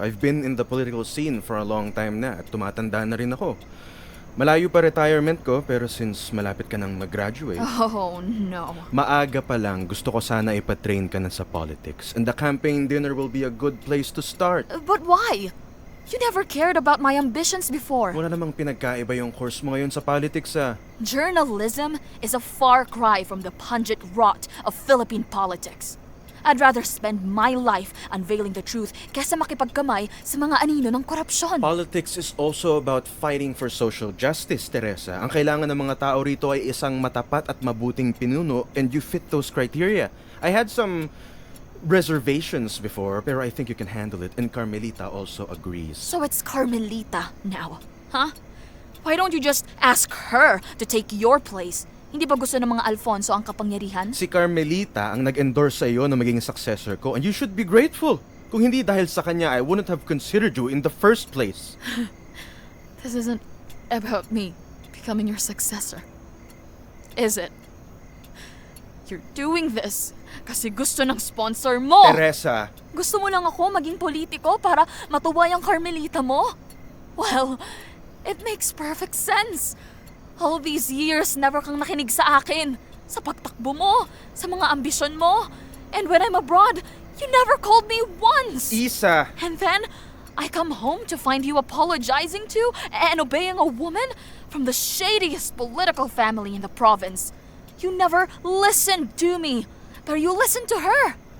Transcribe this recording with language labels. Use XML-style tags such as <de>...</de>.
<en>I've been in the political scene for a long time na</en> <tl>at tumatanda na rin ako. Malayo pa retirement ko pero since malapit ka nang mag-graduate,</tl> <en>Oh, no.</en> <tl>maaga pa lang gusto ko sana ipatrain ka na sa politics.</tl> <en>And the campaign dinner will be a good place to start. But why? You never cared about my ambitions before.</en> <tl>Wala namang pinagkaiba yung course mo ngayon sa politics ah.</tl> <en>Journalism is a far cry from the pungent rot of Philippine politics. I'd rather spend my life unveiling the truth</en> <tl>kaysa makipagkamay sa mga anino ng korupsyon.</tl> <en>Politics is also about fighting for social justice, Teresa.</en> <tl>Ang kailangan ng mga tao rito ay isang matapat at mabuting pinuno</tl> <en>and you fit those criteria. I had some reservations before, pero I think you can handle it and Carmelita also agrees. So it's Carmelita now, huh? Why don't you just ask her to take your place?</en> <tl>Hindi ba gusto ng mga Alfonso ang kapangyarihan? Si Carmelita ang nag-endorse sa iyo na maging successor ko</tl> <en>and you should be grateful.</en> <tl>Kung hindi dahil sa kanya,</tl> <en>I wouldn't have considered you in the first place. This isn't about me becoming your successor, is it? You're doing this</en> <tl>kasi gusto ng sponsor mo.</tl> <en>Teresa!</en> <tl>Gusto mo lang ako maging politiko para matuwa yung Carmelita mo?</tl> <en>Well, it makes perfect sense. All these years, never</en> <tl>kang nakinig sa akin. Sa pagtakbo mo, sa mga ambisyon mo.</tl> <en>And when I'm abroad, you never called me once.</en> <tl>Isa!</tl> <en>And then, I come home to find you apologizing to and obeying a woman from the shadiest political family in the province. You never listened to me, but you listened to her.</en>